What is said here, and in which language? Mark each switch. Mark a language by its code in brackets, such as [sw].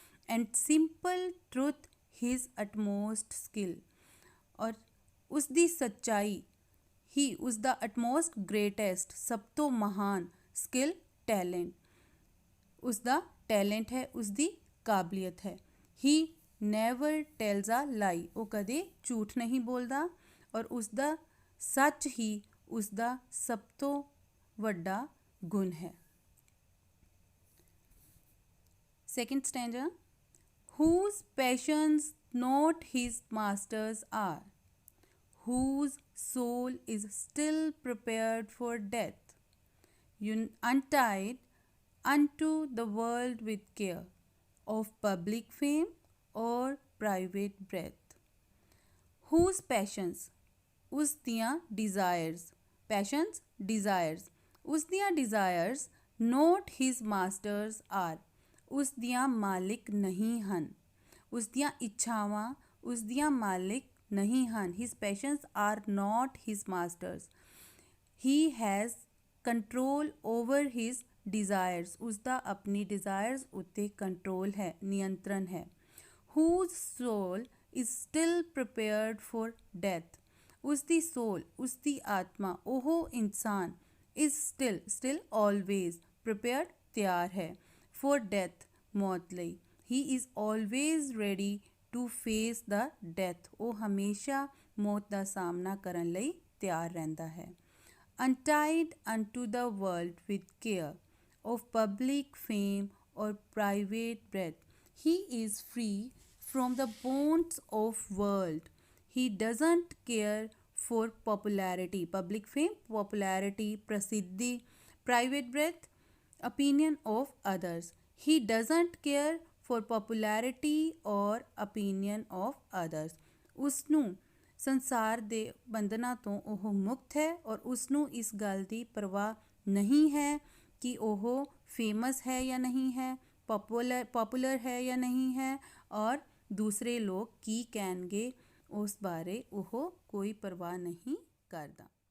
[en] and simple truth his utmost skill, [pa] ਔਰ ਉਸਦੀ ਸੱਚਾਈ ਹੀ ਉਸਦਾ ਅਟਮੋਸਟ ਗ੍ਰੇਟੈਸਟ, ਸਭ ਤੋਂ ਮਹਾਨ ਸਕਿੱਲ, ਟੈਲੈਂਟ, ਉਸਦਾ ਟੈਲੈਂਟ ਹੈ, ਉਸਦੀ ਕਾਬਲੀਅਤ ਹੈ। [en] he never tells a lie, [pa] ਉਹ ਕਦੇ ਝੂਠ ਨਹੀਂ ਬੋਲਦਾ ਔਰ ਉਸਦਾ ਸੱਚ ਹੀ ਉਸਦਾ ਸਭ ਤੋਂ ਵੱਡਾ ਗੁਣ ਹੈ। [en] Second stanza, whose passions not his masters are, whose soul is still prepared for death, untied unto the world with care of public fame or private breath. Whose passions, [pa] ਉਸ ਦੀਆਂ desires, passions desires, ਉਸ ਦੀਆਂ [en] desires not his masters are, [pa] ਉਸ ਦੀਆਂ ਮਾਲਿਕ ਨਹੀਂ ਹਨ, ਉਸ ਦੀਆਂ ਇੱਛਾਵਾਂ ਉਸ ਦੀਆਂ ਮਾਲਿਕ ਨਹੀਂ ਹਨ। [en] His passions are not his masters. He has control over his desires, [pa] ਉਸਦਾ ਆਪਣੀ desires ਉੱਤੇ ਕੰਟਰੋਲ ਹੈ, ਨਿਯੰਤਰਣ ਹੈ। [en] Whose soul is still prepared for death, ਉਸਦੀ soul, [pa] ਉਸਦੀ ਆਤਮਾ, ਉਹ ਇਨਸਾਨ [en] is still always prepared, [pa] ਤਿਆਰ ਹੈ, [en] for death, [pa] ਮੌਤ ਲਈ। [en] He is always ready to face the death, [pa] ਉਹ ਹਮੇਸ਼ਾ ਮੌਤ ਦਾ ਸਾਹਮਣਾ ਕਰਨ ਲਈ ਤਿਆਰ ਰਹਿੰਦਾ ਹੈ। [en] Untied unto the world with care of public fame or private breath, He is free from the bonds of world. He doesn't care for popularity, public fame, popularity, prasiddhi, private breath, opinion of others. He doesn't care for popularity or opinion of others. [pa] ਉਸਨੂੰ ਸੰਸਾਰ ਦੇ ਬੰਧਨਾਂ ਤੋਂ ਉਹ ਮੁਕਤ ਹੈ ਔਰ ਉਸਨੂੰ ਇਸ ਗੱਲ ਦੀ ਪਰਵਾਹ ਨਹੀਂ ਹੈ ਕਿ ਉਹ ਫੇਮਸ ਹੈ ਜਾਂ ਨਹੀਂ ਹੈ, ਪੋਪੂਲਰ ਹੈ ਜਾਂ ਨਹੀਂ ਹੈ, ਔਰ ਦੂਸਰੇ ਲੋਕ ਕੀ ਕਹਿਣਗੇ ਉਸ ਬਾਰੇ ਉਹ ਕੋਈ ਪਰਵਾਹ ਨਹੀਂ ਕਰਦਾ।